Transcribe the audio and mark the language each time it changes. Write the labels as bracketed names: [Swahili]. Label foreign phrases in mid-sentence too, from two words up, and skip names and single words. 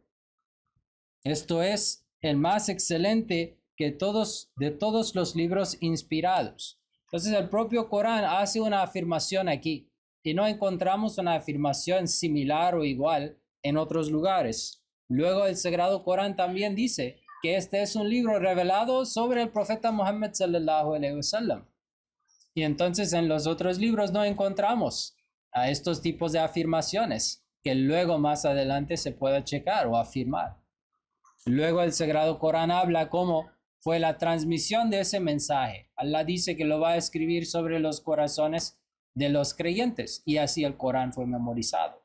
[Spanish] Esto es el más excelente de todos los libros inspirados. Entonces el propio Corán hace una afirmación aquí y no encontramos una afirmación similar o igual en otros lugares. Luego el Sagrado Corán también dice que este es un libro revelado sobre el profeta Muhammad [Arabic] صلى الله عليه وسلم. [Spanish] Y entonces en los otros libros no encontramos a estos tipos de afirmaciones que luego más adelante se pueda checar o afirmar. Luego el Sagrado Corán habla cómo fue la transmisión de ese mensaje. Allah dice que lo va a escribir sobre los corazones de los creyentes y así el Corán fue memorizado.